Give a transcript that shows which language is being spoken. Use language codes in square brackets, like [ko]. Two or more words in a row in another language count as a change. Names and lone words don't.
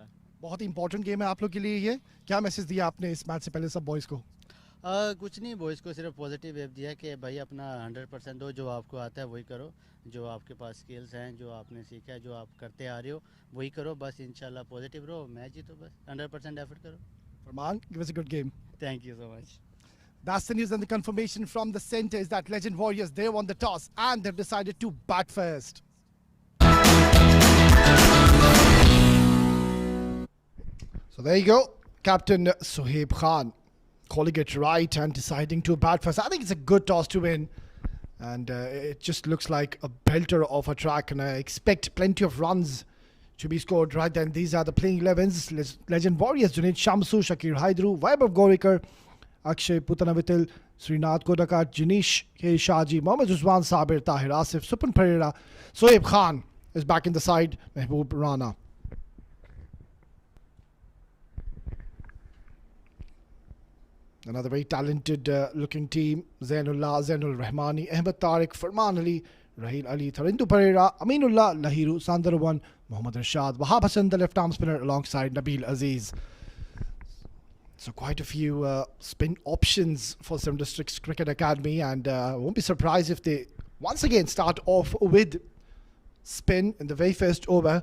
[hi] बहुत ही [en] important game [hi] है आप लोग के लिए ये। क्या मैसेज दिया आपने इस मैच से पहले सब बॉयज़ को? कुछ नहीं, बॉयज़ को सिर्फ [en] positive wave [hi] दिया कि भाई अपना 100% दो, जो आपको आता है वही करो, जो आपके पास स्किल्स हैं, जो आपने सीखा है, जो आप करते आ रहे हो वही करो, बस इंशाल्लाह पॉजिटिव रहो, मैच जीतो, बस 100% एफर्ट करो। [en] Farman, give us a good game. Thank you so much. That's the news, and the confirmation from the centre is that Legend Warriors, they won the toss and they've decided to bat first. So there you go, Captain Sohaib Khan calling it right and deciding to bat first. I think it's a good toss to win, and it just looks like a belter of a track, and I expect plenty of runs to be scored right then. These are the playing 11s. Legend Warriors, Junaid Shamsu, Shakir Haidru, Vaibhav Gorikar, Akshay Putanavitil, Srinath Kodakar, Janish K. Shaji, Mohammad Uzwan Sabir, Tahir Asif, Supan Pereira, Sohaib Khan is back in the side, Mehboob Rana. Another very talented looking team. Zainullah, Zainul Rahmani, Ahmed Tariq, Farman Ali, Raheel Ali, Tharindu Pereira, Aminullah, Lahiru, Sandarawan, Mohammad Rashad, Wahab Hassan, the left arm spinner, alongside Nabil Aziz. So quite a few spin options for 7 Districts Cricket Academy, and won't be surprised if they once again start off with spin in the very first over.